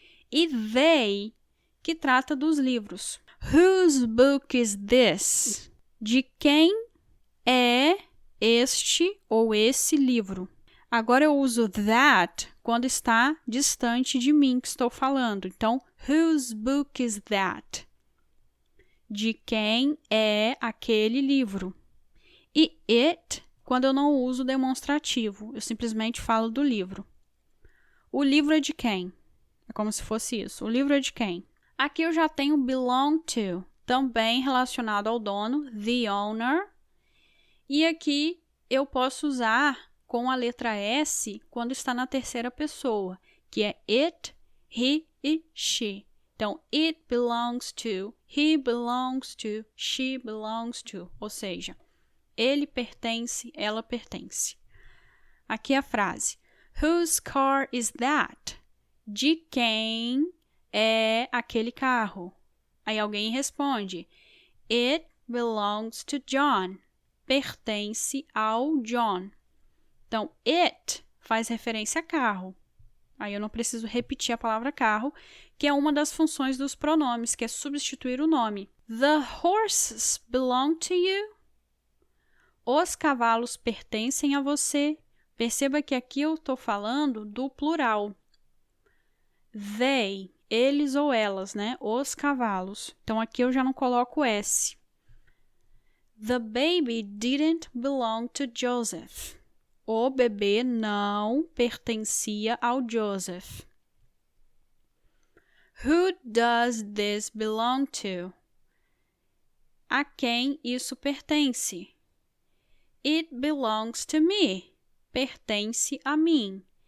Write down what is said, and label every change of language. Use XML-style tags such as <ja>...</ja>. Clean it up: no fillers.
<pt>E they, que trata dos livros.</pt> <en>Whose book is this?</en> <pt>De quem é este ou esse livro? Agora eu uso that quando está distante de mim que estou falando.</pt> <en>Então, whose book is that?</en> <pt>De quem é aquele livro? E it quando eu não uso demonstrativo. Eu simplesmente falo do livro. O livro é de quem? É como se fosse isso. O livro é de quem? Aqui eu já tenho belong to, também relacionado ao dono, the owner. E aqui eu posso usar com a letra S quando está na terceira pessoa, que é it, he e she.</pt> <en>Então, it belongs to, he belongs to, she belongs to.</en> <pt>Ou seja, ele pertence, ela pertence. Aqui a frase.</pt> <en>Whose car is that?</en> <pt>De quem é aquele carro? Aí alguém responde.</pt> <en>It belongs to John.</en> <pt>Pertence ao John. Então, it faz referência a carro. Aí eu não preciso repetir a palavra carro, que é uma das funções dos pronomes, que é substituir o nome.</pt> <en>The horses belong to you.</en> <pt>Os cavalos pertencem a você. Perceba que aqui eu estou falando do plural. They, eles ou elas, né? Os cavalos. Então, aqui eu já não coloco S.</pt> <en>The baby didn't belong to Joseph.</en> <pt>O bebê não pertencia ao Joseph.</pt> <en>Who does this belong to?</en> <pt>A quem isso pertence?</pt> <en>It belongs to me.</en> <pt>Pertence a mim.</pt>